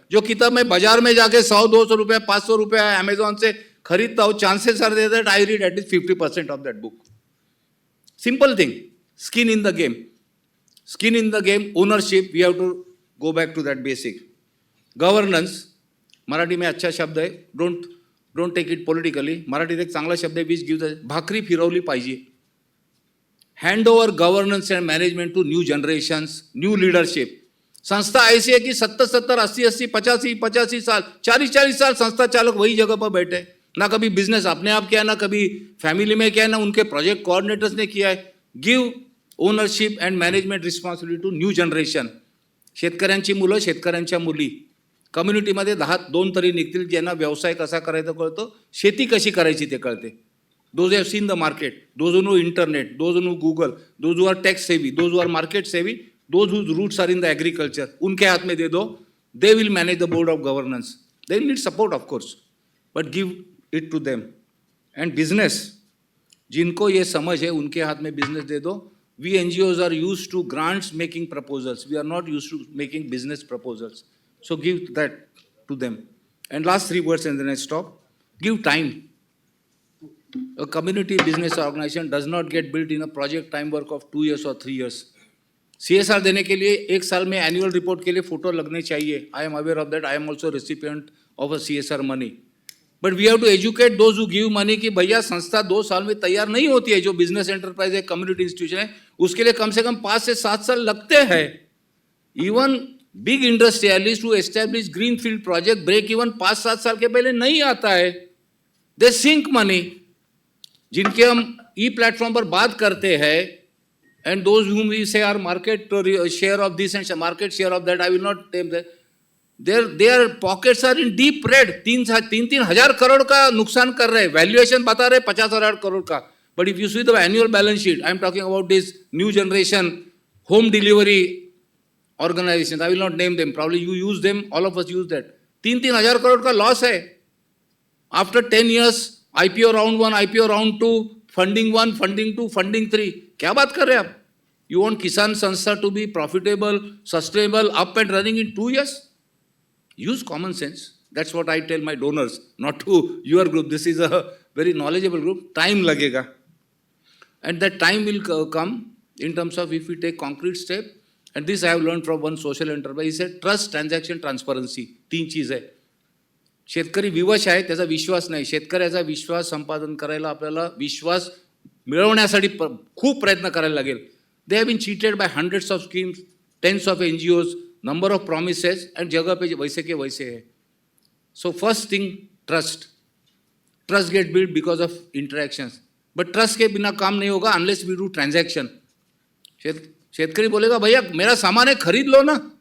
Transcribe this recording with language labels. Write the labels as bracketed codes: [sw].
[hi] जो किताब मैं बाजार में जाके 100-200 रुपया 500 रुपया अमेजोन से खरीदता हूँ, [en] Chances are that I read at least 50% of that book. Simple thing. Skin in the game. Skin in the game. Ownership. We have to go back to that basic. Governance. [hi] Marathi में अच्छा शब्द है, [en] Don't take it politically. [mr] मराठीत एक चांगला शब्द आहे, which give भाकरी फिरवली पाहिजे. [en] Hand over governance and management to new generations, new leadership. [hi] संस्था ऐसी है कि 70-70, 80-80, 85-85 साल, 40-40 साल संस्था चालक वही जगह पर बैठे. ना कभी बिजनेस अपने आप किया, ना कभी फैमिली में किया, ना उनके प्रोजेक्ट कोऑर्डिनेटर्स ने किया है. [en] Give ownership and management responsibility to new generation. [mr] शेतकऱ्यांची मुलं, शेतकऱ्यांच्या मुली. कम्युनिटीमध्ये 2 तरी निघतील ज्यांना व्यवसाय कसा करायचा कळतो, शेती कशी करायची ते कळते. [en] Those have seen the market, those know internet, those know Google, those who are tech savvy, those who are market savvy, those whose roots are in the agriculture. [hi] उनके हाथ में दे दो. [en] They will manage the board of governance. They need support of course, but give it to them. [hi] And business, जिनको ये समझ है उनके हाथ में बिजनेस दे दो. [en] We NGOs are used to grants making proposals. We are not used to making business proposals. So give that to them. And last 3 words and then I stop. Give time. A community business organization does not get built in a project time work of 2 years or 3 years. [hi] CSR देने के लिए 1 साल में annual report के लिए photo लगने चाहिए. [en] I am aware of that. I am also recipient of a CSR money. But we have to educate those who give money [hi] कि भैया संस्था 2 साल में तैयार नहीं होती है. जो बिजनेस एंटरप्राइज है, कम्युनिटी इंस्टीट्यूशन है, उसके लिए कम से कम 5 से 7 साल लगते हैं. [en] even big industrialist to establish green field project break even 5-7 [hi] साल के पहले नहीं आता है. [en] They sink money. [hi] जिनके हम ई प्लेटफॉर्म पर बात करते हैं, [en] And those whom we say are market share of this and market share of that, I will not name that. Their pockets are in deep red. [hi] 3,000 crore का नुकसान कर रहे हैं. वैल्यूएशन बता रहे 50,000 करोड़ का. [en] But if you see the annual balance sheet, I am talking about this new generation home delivery organizations, I will not name them, probably you use them, all of us use that. [hi] 3,000 crore का loss है. [en] After 10 years, IPO round 1, IPO round 2, funding 1, funding 2, funding 3. [hi] क्या बात कर रहे हैं आप? [en] You want Kisan Sanstha to be profitable, sustainable, up and running in 2 years? Use common sense. That's what I tell my donors, not to your group. This is a very knowledgeable group. [hi] Time लगेगा. [en] And that time will come in terms of if we take concrete step. And this I have learned from one social enterprise. He said trust, transaction, transparency. [mr] 3 चीज आहे. शेतकरी विवश आहे, त्याचा विश्वास नाही. शेतकऱ्याचा विश्वास संपादन करायला आपल्याला विश्वास मिळवण्यासाठी खूप प्रयत्न करायला लागेल. [en] they have been cheated by hundreds of schemes, tens of NGOs, number of promises, and [hi] जगह पे वैसे के वैसे है. [en] So first thing, trust. Trust get build because of interactions. [hi] But trust के बिना काम नहीं होगा [en] Unless we do transaction. [hi] शेतकरी बोलेगा भैया मेरा सामान है, खरीद लो ना.